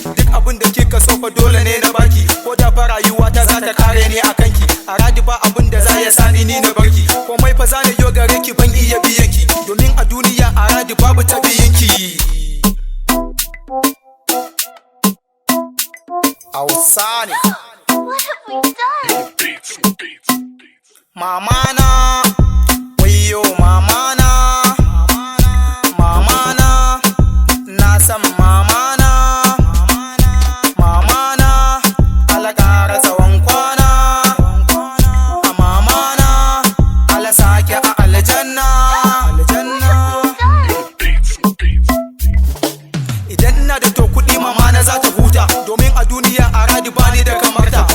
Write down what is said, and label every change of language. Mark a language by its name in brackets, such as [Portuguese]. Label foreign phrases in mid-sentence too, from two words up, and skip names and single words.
[Hausa] Duk abin da kika so fa dole ne na baki. Ko da fa rayuwa ta za ta kare ni a kanki. A radi ba abin da za ya sani ni na barki. Komai fa za na yo gare ki ban iya biyan ki. Domin a duniya a radi babu ta biyan ki. Hausa ne. [English] What have we done? [Hausa] Mama na, wayyo mama na, mama na, na san mama na, mama na, Allah ƙara tsawon kwana, a mama na, Allah sake a aljanna, aljanna. Idan ina da to kuɗi mama na za ta huta, domin a duniya a radi ba ni da kamar ta.